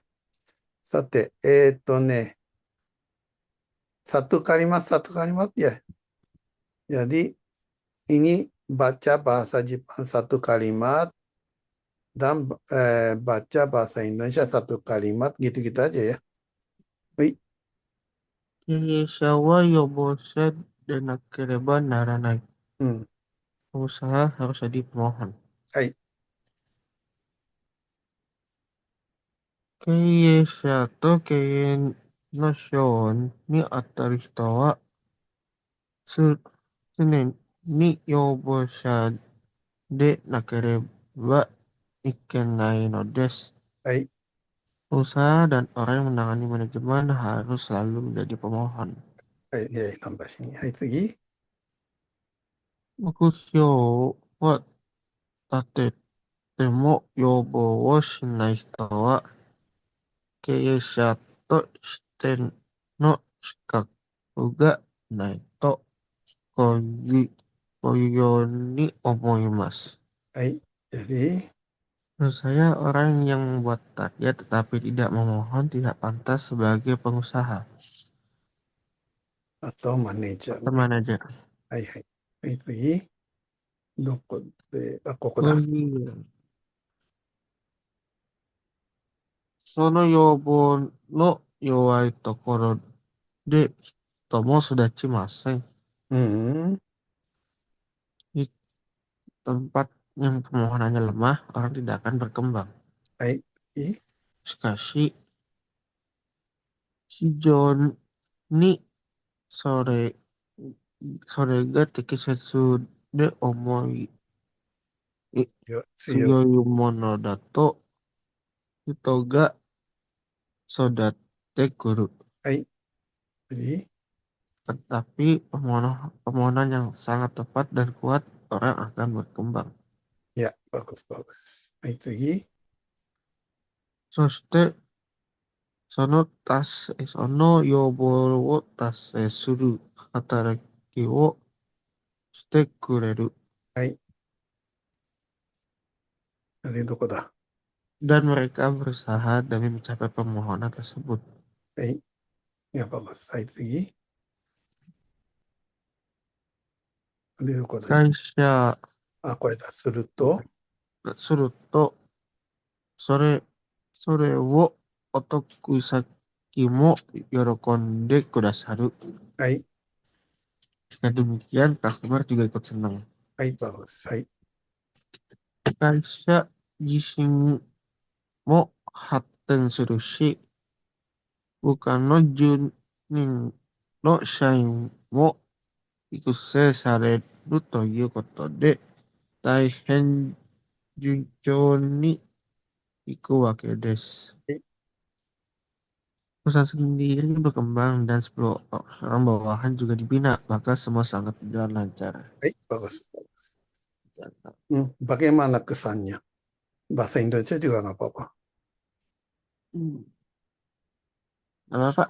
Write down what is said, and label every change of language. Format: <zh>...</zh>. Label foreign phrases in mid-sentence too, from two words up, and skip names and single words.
<id>さて、satu kalimat ya. Jadi ini baca bahasa Jepang satu kalimat dan baca bahasa Indonesia satu kalimat gitu-gitu aja ya. Wih,</id> <ja>経営者は予防者でなければならない。 hmm,</ja> <id>Pengusaha harus jadi pemohon.</id> <ja>はい、経営者と経営の賞に当たる人は、つ常に要望者でなければいけないのです。はい、</ja> <id>Usaha dan orang yang menangani manajemen harus selalu menjadi pemohon. はい、tambah sini.</id> <ja>はい、次。目標は立てても要望をしない人は経営者としての資格がないとこういうように思います。</ja> <id>はい。jadi, Menurut saya, orang yang membuat target tetapi tidak memohon tidak pantas sebagai pengusaha atau manajer atau</id> <ja>ね。</ja> <id>manajer.</id> <ja>はい、はい。はい、次。どこで、ここ Oh だ。 iya, その要望の弱いところで人も育ちません。うん、</ja> <id>Di tempat yang permohonannya lemah, orang tidak akan berkembang.</id> <ja>はい、次。しかし、非常にそれ、それが適切で強い。強いものだと人が育ってくる。はい、次。</ja> <id>Tetapi permohonan yang sangat tepat dan kuat, orang akan berkembang. いや、bagus, bagus.</id> <ja>はい、次。そして、その要望を達成する働きをしてくれる。はい。dari どこだ。</ja> <id>Dan mereka berusaha demi mencapai permohonan tersebut.</id> <ja>はい。いや、bagus. はい、次。で、どこだ。会社あ、これだ。すると、がすると、それ、それをお得先も喜んでくださる。はい。</ja> <id>Jika demikian, customer juga ikut senang.</id> <ja>はい、bagus. はい。会社自身も発展するし、他の住人の社員も育成されるということで、大変順調にいくわけです。はい、</ja> <id>Perusahaan sendiri berkembang dan 10 orang bawahan juga dibina, maka semua sangat berjalan lancar. はい、bagus. Bagaimana kesannya? Bahasa Indonesia juga nggak apa-apa. Hmm. Apa Pak?</id>